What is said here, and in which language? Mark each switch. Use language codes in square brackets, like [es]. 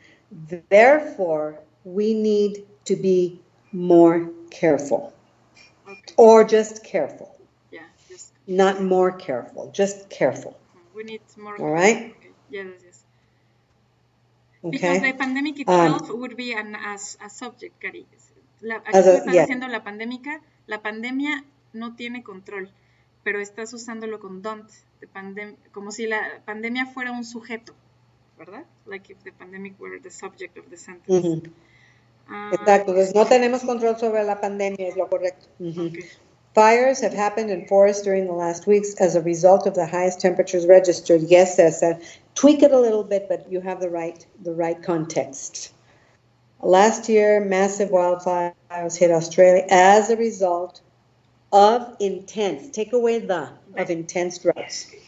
[en] Therefore, we need to be more careful. Okay. Or just careful. Yeah, just. Not more careful, just careful. We need more. All right? Okay. Yes. Okay. Because the pandemic itself would be a subject, Cari. [es] Aquí tú estás diciendo la pandemia no tiene control, pero estás usándolo con don't, como si la pandemia fuera un sujeto, ¿verdad? [en] Like if the pandemic were the subject of the sentence. [es] Exacto, entonces no tenemos control sobre la pandemia, es lo correcto. [en] Okay. Fires have happened in forests during the last weeks as a result of the highest temperatures registered. Yes, Cesar. Tweak it a little bit, but you have the right context. Last year, massive wildfires hit Australia as a result of intense, take away the, of intense droughts.